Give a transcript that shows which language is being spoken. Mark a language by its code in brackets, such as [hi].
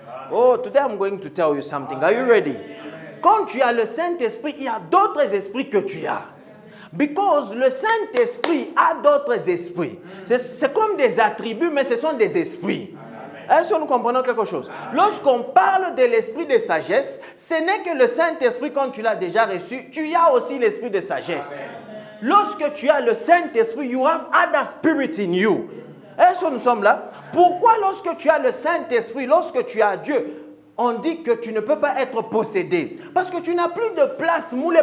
[en] Oh, today I'm going to tell you something. Are you ready? [fr] Quand tu as le Saint-Esprit, il y a d'autres esprits que tu as. [en] Because [fr] le Saint-Esprit a d'autres esprits. C'est comme des attributs, mais ce sont des esprits. Est-ce que nous comprenons quelque chose? Lorsqu'on parle de l'esprit de sagesse, ce n'est que le Saint-Esprit, quand tu l'as déjà reçu, tu as aussi l'esprit de sagesse. Lorsque tu as le Saint-Esprit, [en] you have other spirit in you. [fr] Est-ce que nous sommes là? Pourquoi lorsque tu as le Saint-Esprit, lorsque tu as Dieu, on dit que tu ne peux pas être possédé? Parce que tu n'as plus de place.